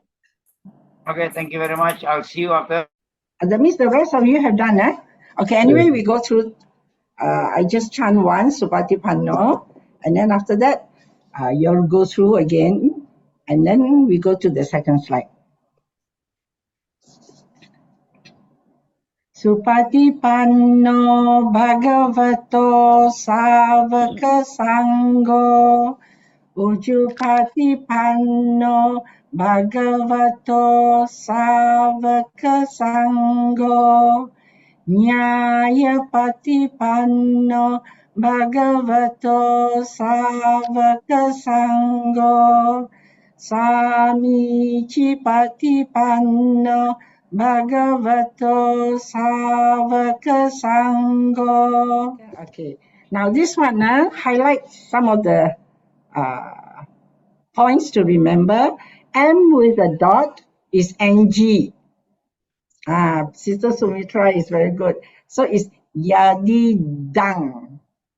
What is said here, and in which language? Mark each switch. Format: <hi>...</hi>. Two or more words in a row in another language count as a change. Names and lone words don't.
<en>Okay, thank you very much. I'll see you after. That means the rest of you have done, Okay, anyway, we go through, I just chant once, Supatipanno, and then after that, you'll go through again, and then we go to the second slide.</en> <pi>Supatipanno bhagavato savaka sangho Ujupatipanno bhagavato savaka sangho Nyaya patipanno Bhagavato Savaka Sangho Samici Patipanno Bhagavato Savaka Sangho.</pi> <en>Okay, now this one highlight some of the points to remember. M with a dot is NG. Sister Sumitra is very good. So it's Yadidang.</en>